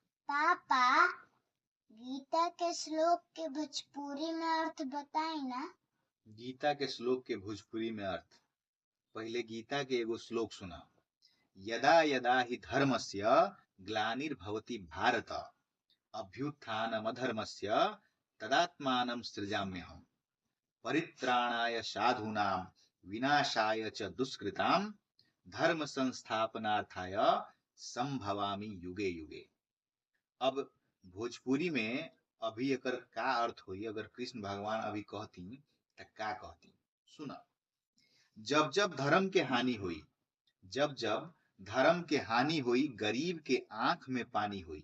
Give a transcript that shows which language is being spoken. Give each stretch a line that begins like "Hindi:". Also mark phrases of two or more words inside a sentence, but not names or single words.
Bhojpuri: पापा, गीता के श्लोक के भोजपुरी में अर्थ बताई ना। गीता के श्लोक के भोजपुरी में अर्थ। पहले गीता के एगो श्लोक सुना।
Sanskrit: यदा यदा हि धर्मस्य ग्लानिर्भवति भारत अभ्युत्थानमधर्मस्य तदात्मानं सृजाम्यहम् परित्राणाय साधूनां विनाशाय च दुष्कृतां धर्म संस्थापनार्थाय संभवामि युगे युगे।
Bhojpuri: अब भोजपुरी में अभी एकर का अर्थ होई, अगर कृष्ण भगवान अभी कहती त का कहती सुना। जब जब धर्म के हानि हुई, जब जब धर्म के हानि हुई, गरीब के आंख में पानी हुई।